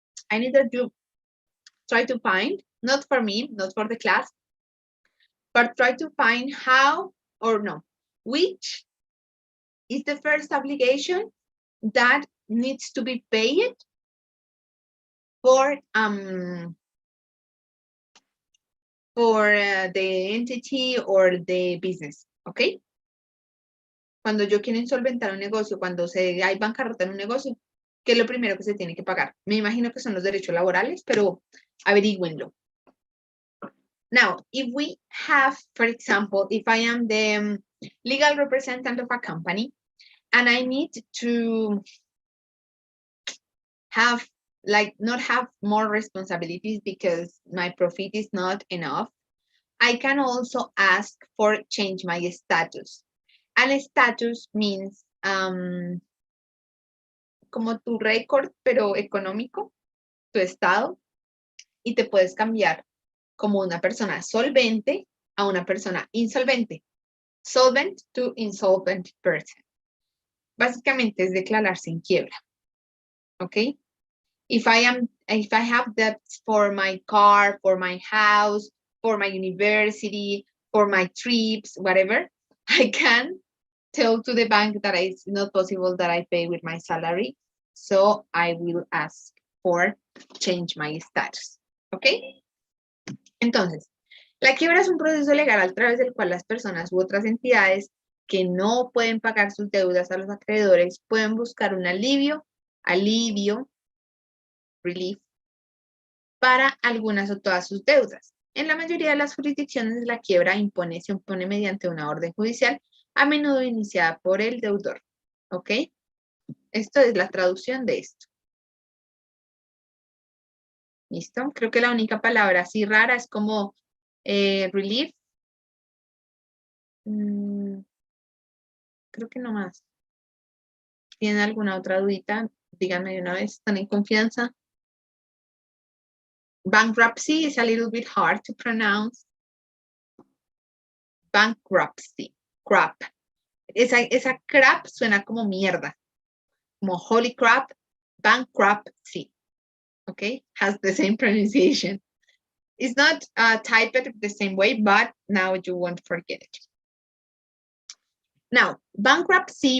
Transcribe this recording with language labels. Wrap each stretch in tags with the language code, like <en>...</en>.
<en>I need that you try to find, not for me, not for the class, but try to find how or no, which is the first obligation that needs to be paid for the entity or the business, ¿ok?</en> <es>Cuando yo quiero insolventar un negocio, cuando hay bancarrota en un negocio, ¿qué es lo primero que se tiene que pagar? Me imagino que son los derechos laborales, pero averígüenlo.</es> <en>Now, if we have, for example, if I am the legal representative of a company and I need to have, not have more responsibilities because my profit is not enough, I can also ask for change my status. And status means</en> <es>como tu récord, pero económico, tu estado, y te puedes cambiar como una persona solvente a una persona insolvente.</es> <en>Solvent to insolvent person.</en> <es>Básicamente es declararse en quiebra. ¿Ok?</es> <en>If I have debts for my car, for my house, for my university, for my trips, whatever, I can tell to the bank that it's not possible that I pay with my salary. So I will ask for change my status. ¿Ok?</en> <es>Entonces, la quiebra es un proceso legal a través del cual las personas u otras entidades que no pueden pagar sus deudas a los acreedores pueden buscar un alivio, relief, para algunas o todas sus deudas. En la mayoría de las jurisdicciones, la quiebra se impone mediante una orden judicial, a menudo iniciada por el deudor. ¿Ok? Esto es la traducción de esto. ¿Listo? Creo que la única palabra así rara es como relief. Creo que no más. ¿Tienen alguna otra dudita? Díganme de una vez, ¿están en confianza?</es> <en>Bankruptcy is a little bit hard to pronounce. Bankruptcy, crap.</en> <es>Esa crap suena como mierda. Como</es> <en>holy crap, bankruptcy. Okay, has the same pronunciation. It's not typed the same way, but now you won't forget it. Now, bankrupt</en>